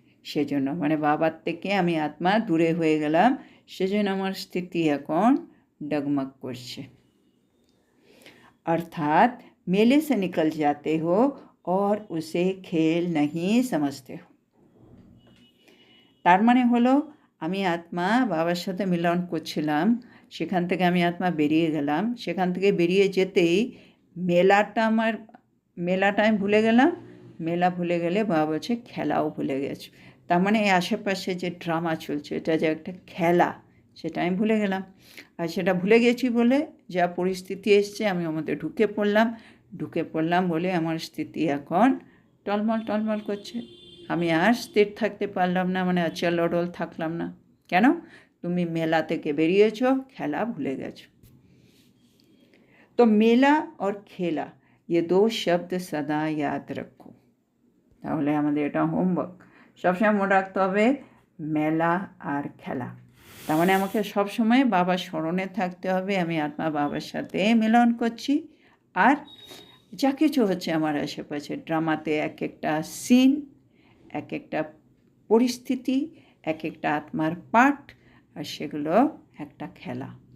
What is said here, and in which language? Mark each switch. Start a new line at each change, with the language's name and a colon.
Bangla: সেজন্য মানে বাবার থেকে আমি আত্মা দূরে হয়ে গেলাম, সেজন্য আমার স্থিতি এখন डगमग করছে।
Hindi: अर्थात मेले से निकल जाते हो और उसे खेल नहीं समझते हो।
Bangla: তার মানে হলো আমি আত্মা বাবার সাথে মিলন করছিলাম, সেখান থেকে আমি আত্মা বেরিয়ে গেলাম। সেখান থেকে বেরিয়ে যেতেই মেলাটা আমি ভুলে গেলাম। মেলা ভুলে গেলে বাবা বলছে খেলাও ভুলে গেছো। তার মানে এই আশেপাশে যে ড্রামা চলছে, এটা যে একটা খেলা, সেটা আমি ভুলে গেলাম। আর সেটা ভুলে গেছি বলে যা পরিস্থিতি এসছে, আমি ওর মধ্যে ঢুকে পড়লাম বলে আমার স্থিতি এখন টলমল করছে। আমি আর স্থির থাকতে পারলাম না, মানে অচল থাকলাম না। কেন? তুমি মেলা থেকে বেরিয়েছো, খেলা ভুলে গেছো।
Hindi: তো মেলা और খেলা, ये दो शब्द सदा याद रखो।
Bangla: তাহলে আমাদের এটা হোমওয়ার্ক, সবসময় মনে রাখতে হবে মেলা আর খেলা। তার মানে আমাকে সবসময় বাবার স্মরণে থাকতে হবে, আমি আত্মা বাবার সাথে মিলন করছি। আর যা কিছু হচ্ছে আমার আশেপাশে, ড্রামাতে এক একটা সিন, এক একটা পরিস্থিতি, এক একটা আত্মার পার্ট, আর সেগুলো একটা খেলা।